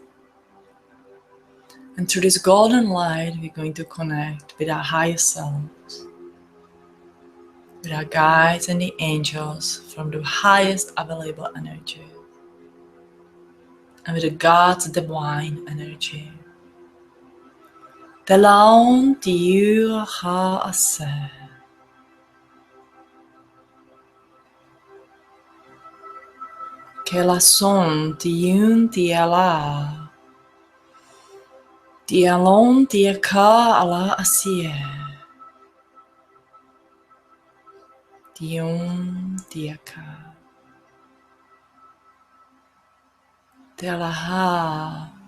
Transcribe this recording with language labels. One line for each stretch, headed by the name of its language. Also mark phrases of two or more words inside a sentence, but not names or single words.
English: And through this golden light, we're going to connect with our higher selves, with our guides and the angels from the highest available energy, and with the God's divine energy. Telon tiur ha ase. Que la son tiun tiala. Tialon tiaka ala asie. Tiun tiaka. Telaha.